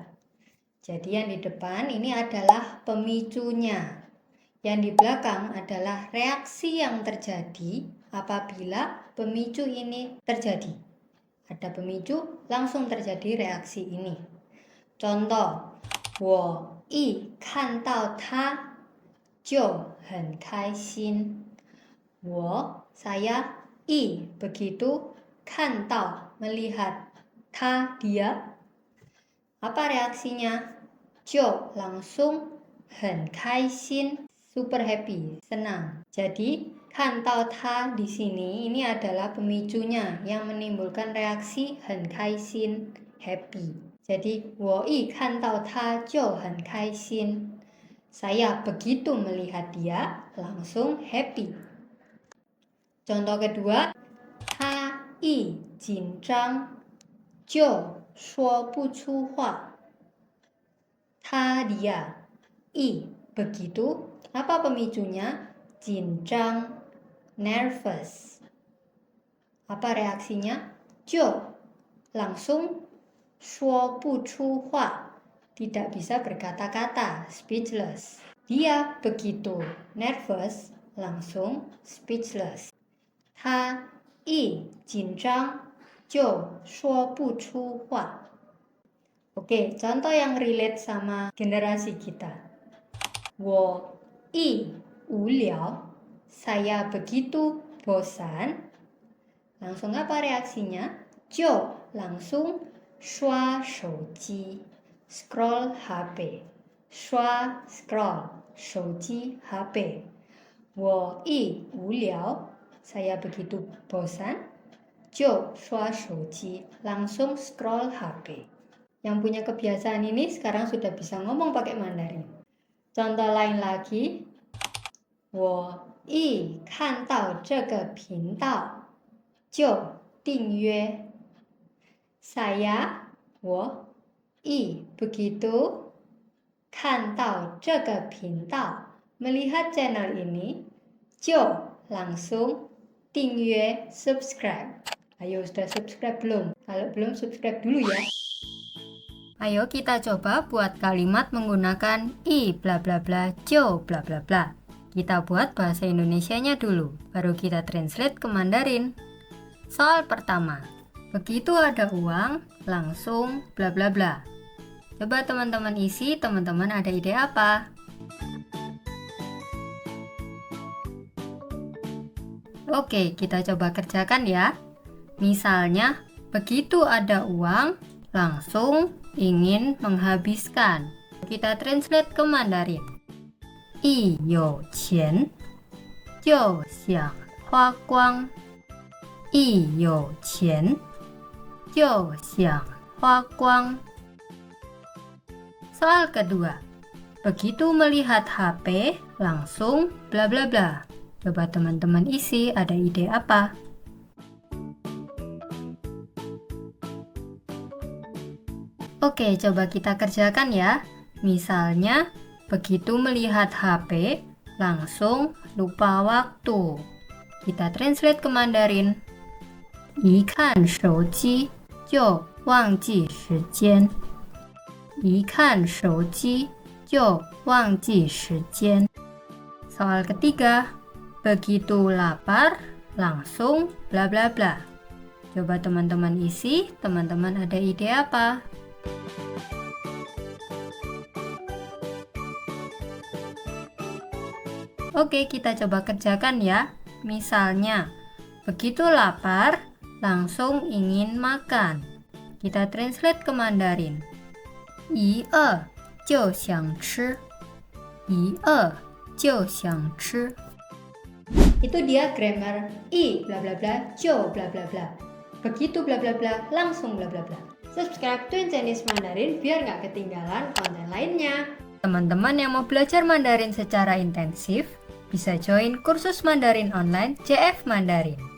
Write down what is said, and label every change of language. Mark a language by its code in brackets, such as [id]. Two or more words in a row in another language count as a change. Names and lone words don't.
[id] Jadi yang di depan ini adalah pemicunya. Yang di belakang adalah reaksi yang terjadi apabila pemicu ini terjadi. Ada pemicu, langsung terjadi reaksi ini. Contoh, [zh] 我一看到他就很开心. [id] Saya begitu 看到 melihat dia. Apa reaksinya? [zh] 就 langsung 很开心. [en] Super happy, [id] senang. Jadi, [zh] 看到他 [id] di sini ini adalah pemicunya yang menimbulkan reaksi [zh] 很开心, [id] happy. Jadi, [zh] 我一看到他就很开心. [id] Saya begitu melihat dia, langsung happy. Contoh kedua, [zh] 他一紧张就说不出话. [id] Dia begitu. Apa pemicunya? [zh] 紧张 nervous. [id] Apa reaksinya? 就 langsung [zh] 说不出话 [id] tidak bisa berkata-kata, speechless. Dia begitu nervous, langsung speechless. [zh] 他一紧张就说不出话. [id] Oke, contoh yang relate sama generasi kita. [zh] 我一无聊, [id] saya begitu bosan. Langsung apa reaksinya? 就 langsung [zh] 刷手机, [id] scroll HP. [zh] 刷 scroll, 手机 HP. 我一无聊, [id] saya begitu bosan. [zh] 就刷手机, [id] langsung scroll HP. Yang punya kebiasaan ini sekarang sudah bisa ngomong pakai Mandarin. Contoh lain lagi, [zh] 我一看到这个频道就订阅. 我一 begitu 看到这个频道 [id] melihat channel ini [zh] 就 langsung 订阅 subscribe. [id] Ayo, sudah subscribe belum? Kalau belum, subscribe dulu ya. Ayo kita coba buat kalimat menggunakan i bla bla bla, jo bla bla bla. Kita buat bahasa Indonesianya dulu, baru kita translate ke Mandarin. Soal pertama, begitu ada uang, langsung bla bla bla. Coba teman-teman isi, teman-teman ada ide apa? Oke, kita coba kerjakan ya. Misalnya, begitu ada uang, langsung ingin menghabiskan. Kita translate ke Mandarin. [zh] 一有钱就想花光. 一有钱就想花光. [id] Soal kedua. Begitu melihat HP, langsung bla bla bla. Coba teman-teman isi, ada ide apa? Oke, coba kita kerjakan ya. Misalnya, begitu melihat HP, langsung lupa waktu. Kita translate ke Mandarin. [zh] 一看手机就忘记时间. 一看手机就忘记时间. [id] Soal ketiga, begitu lapar, langsung bla bla bla. Coba teman-teman isi, teman-teman ada ide apa? Oke, kita coba kerjakan ya. Misalnya, begitu lapar, langsung ingin makan. Kita translate ke Mandarin. [zh] 一饿就想吃. 一饿就想吃. [id] Itu dia grammar i bla bla bla, jo bla bla bla. Begitu bla bla bla, langsung bla bla bla. Subscribe Twin Chinese Mandarin biar nggak ketinggalan konten lainnya. Teman-teman yang mau belajar Mandarin secara intensif, bisa join kursus Mandarin online JF Mandarin.